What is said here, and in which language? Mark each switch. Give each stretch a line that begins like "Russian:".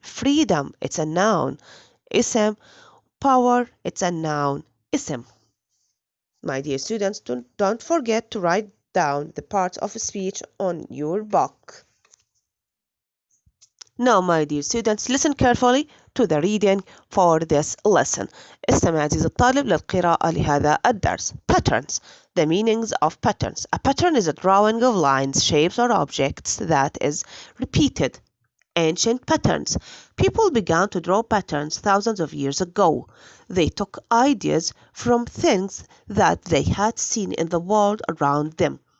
English: freedom it's a noun اسم. power it's a noun اسم. My dear students, don't forget to write down the parts of speech on your book. Now, my dear students, listen carefully to the reading for this lesson.
Arabic: استمع عزيزي الطالب للقراءة لهذا الدرس.
English: Patterns. The meanings of patterns. A pattern is a drawing of lines, shapes, or objects that is repeated. Ancient patterns. People began to draw patterns thousands of years ago. They took ideas from things that they had seen in the world around them.